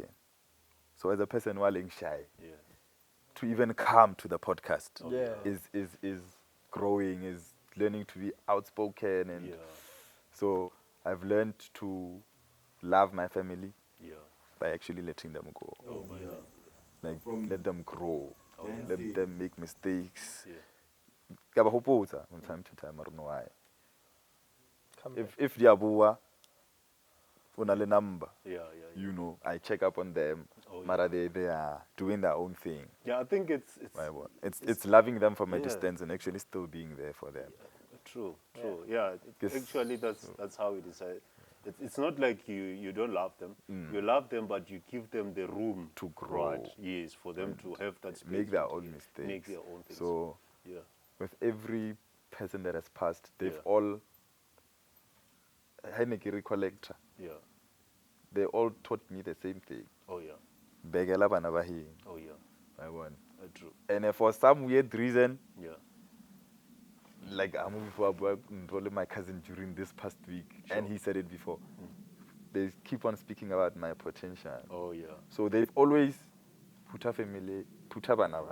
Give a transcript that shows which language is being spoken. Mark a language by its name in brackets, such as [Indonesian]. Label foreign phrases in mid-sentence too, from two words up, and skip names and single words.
[English] So as a person who is shy, to even come to the podcast is growing, is learning to be outspoken, and so I've learned to love my family by actually letting them go. Oh yeah. Like let them grow, let them make mistakes. [Tswana] Ke ba hopotsa [English] from time to time, I don't know why. Come back. If they are bua, on a number, Yeah. you know, I check up on them. Oh, Mara they are doing their own thing. Yeah, I think It's loving them from a yeah. distance and actually still being there for them. True. Yeah, actually, that's how it is. It's not like you don't love them. You love them, but you give them the room To grow. Right? Yes, for them to have that space. Make their to own mistakes. Make their own things. So, yeah. with every person that has passed, they've Yeah. all, Heineke collector, Yeah. they all taught me the same thing. Oh yeah. [Tswana] Begela bana ba heno. [English] Oh yeah. I won. True. And for some weird reason, Yeah. like I'm moving my cousin during this past week, and he said it before. They keep on speaking about my potential. Oh yeah. So they've always put a family, put a banana.